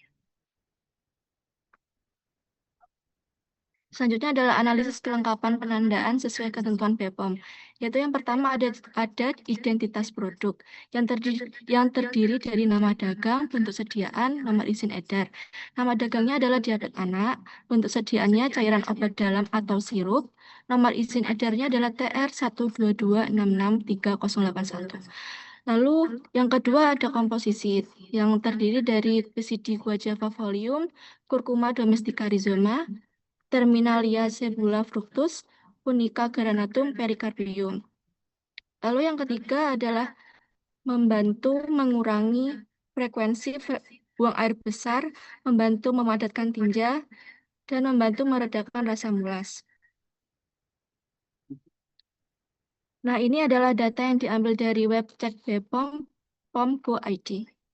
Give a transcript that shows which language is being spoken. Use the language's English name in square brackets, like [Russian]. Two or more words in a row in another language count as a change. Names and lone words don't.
[Indonesian] Selanjutnya adalah analisis kelengkapan penandaan sesuai ketentuan BPOM, yaitu yang pertama ada identitas produk yang terdiri dari nama dagang, bentuk sediaan, nomor izin edar. Nama dagangnya adalah diabetes anak, bentuk sediaannya cairan obat dalam atau sirup, nomor izin edarnya adalah TR 122663081. Lalu yang kedua ada komposisi yang terdiri dari [Latin] PCD guajava folium, Curcuma domestica rhizoma, Terminalia cebula fructus, Punica granatum pericarpium. [Indonesian] Lalu yang ketiga adalah membantu mengurangi frekuensi buang air besar, membantu memadatkan tinja, dan membantu meredakan rasa mulas. Nah, ini adalah data yang diambil dari website BPOM, POM.go.id.